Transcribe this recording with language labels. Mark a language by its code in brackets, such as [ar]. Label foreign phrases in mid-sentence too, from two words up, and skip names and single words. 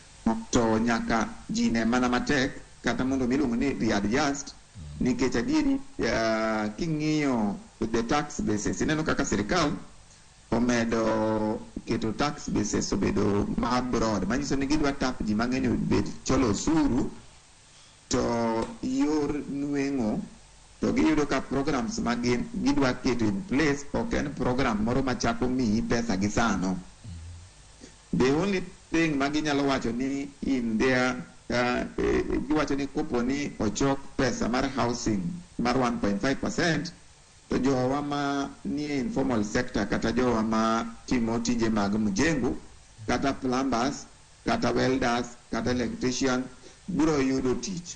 [luo] to nyaka jine mana matek kata mondo miluongo ni readjust nikech adieri king'iyo [en] the tax basis [luo] ineno kaka sirikal omedo keto [en] tax basis [luo] obedo broad manyiso ni gidwa tap ji mang'eny obed cholo osuru to yor nweng'o to giyudo ka programs ma gidwa keto [en] in place [luo] ok en program moro machako miyi pesa gi sano. [en] The only thing [luo] ma ginyalo wacho ni [en] in there [luo] giwacho ni kopo ni ochok pesa mar housing mar 1.5%, to jowa ma nie [en] informal sector [luo] kata jowa ma timo tije mag mjengo kata plumbers kata welders kata electrician biro yudo tich.